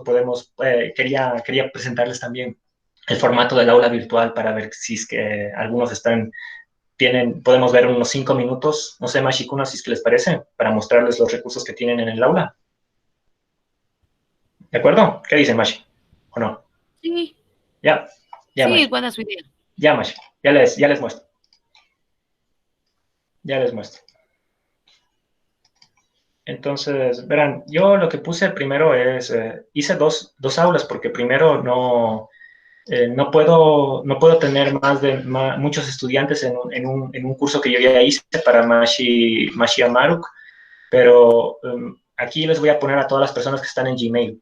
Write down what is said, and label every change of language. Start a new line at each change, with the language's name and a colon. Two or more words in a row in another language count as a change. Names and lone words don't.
Spanish: Quería presentarles también el formato del aula virtual para ver si es que algunos podemos ver unos 5 minutos, no sé, Mashi Kuna, si es que les parece, para mostrarles los recursos que tienen en el aula. ¿De acuerdo? ¿Qué dicen, Mashi? ¿O no? Sí. Ya, sí, Mashi. buena su idea. Ya, Mashi, ya les muestro. Ya les muestro. Entonces, verán, yo lo que puse primero es, hice dos aulas porque primero no puedo tener muchos estudiantes en un curso que yo ya hice para Mashi Amaruk, pero aquí les voy a poner a todas las personas que están en Gmail.